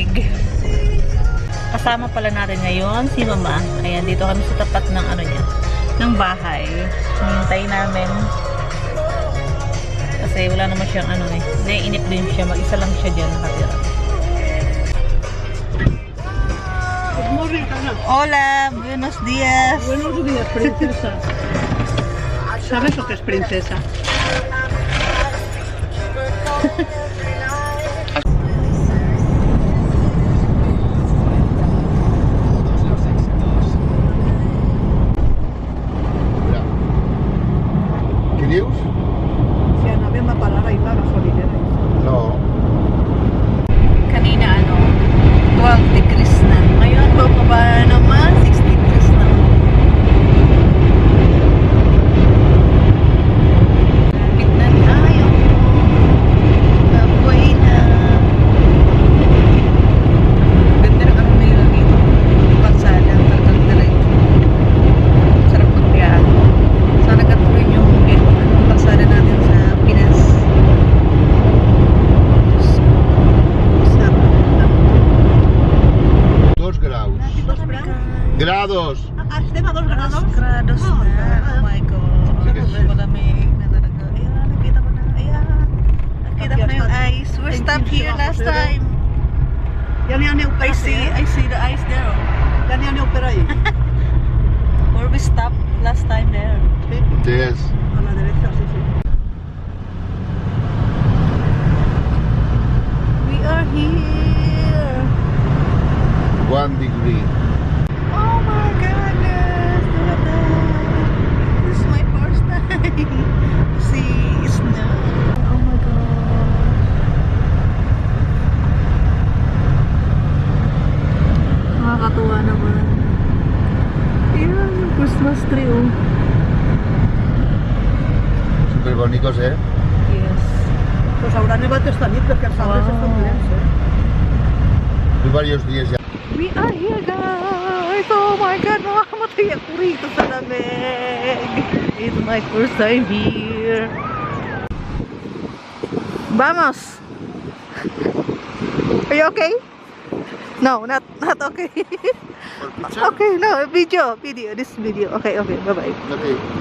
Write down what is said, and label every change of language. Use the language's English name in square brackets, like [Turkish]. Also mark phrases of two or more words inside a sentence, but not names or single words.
[Filipino] Kasama pala natin ngayon si Mama. Ayan, dito kami sa tapat ng ano niya, ng bahay. Hinintay namin. Kasi wala naman siyang ano eh. Naiinip din siya. Mag-isa lang siya dyan nakatira. [English] Good morning, Ana. [Spanish] Hola, buenos días. Buenos días, princesa. ¿Sabes lo que es princesa? [Catalan] Què dius? Si anàvem a parar ahir a la gasolinera. No. [Filipino] Kanina ano, 12 degrees na. Ngayon, bababa naman, 6 degrees na. Tignan tayo. Baboy na. Ganda ng ano nila dito. Pagsada, talagang diretso. Sarap magbiyahe. Sana gatuloy yung pagsada natin sa Pinas. Sarap. [Catalan] 2 graus. Grados! Estem a 2 grados. [Filipino] Grados na. [English] Oh my God. [Catalan] Sí que sí. [Filipino] Malamig na talaga. Ayan, nakita ko na. Ayan. Nakita ko na yung ice. [English] We stopped here last time. [Catalan] Ja n'hi ha neu per [English] I see the ice there. [Catalan] Ja n'hi ha neu per ahí. [English] Where we stopped last time there. [Spanish] Sí, [English] Yes. [Spanish] a la derecha, sí, sí. [English] We are here. 1 degree. Oh my goodness. Look at that. This is my first time to see snow. Oh my God. [Filipino] Nakakatuwa naman. Ayan, yung [English] Christmas tree [Filipino] oh. [Spanish] Súper bonitos, ¿eh? [English] Yes. [Catalan] Pues haurà nevat esta nit perquè els arbres estan plens, [Spanish] Fui varios días ya. [English] We are here guys! Oh my God! [Filipino] Makakamatay ako rito sa lamig! [English] It's my first time here. Vamos! Are you okay? No, not okay. Okay, no, video. This video. Okay, bye-bye. Okay.